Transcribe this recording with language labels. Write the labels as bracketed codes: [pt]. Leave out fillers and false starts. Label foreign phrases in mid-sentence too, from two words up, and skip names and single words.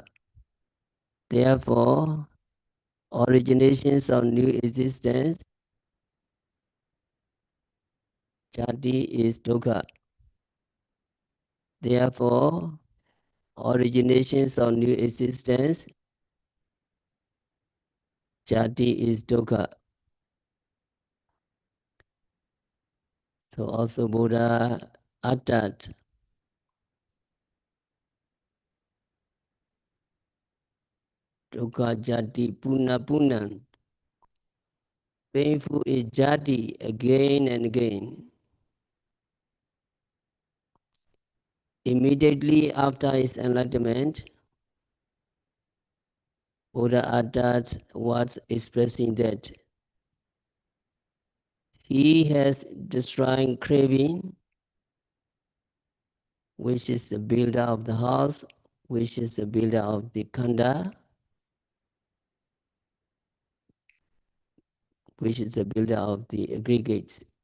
[en] Therefore, originations of new existence, jati is dukkha. Therefore, originations of new existence, jati is dukkha. So also Buddha uttered [pi] dukkha jati puna punan. [en] painful is jati again and again. Immediately after his enlightenment, Buddha uttered words expressing that he has destroyed craving, which is the builder of the house, which is the builder of the khanda, which is the builder of the aggregates.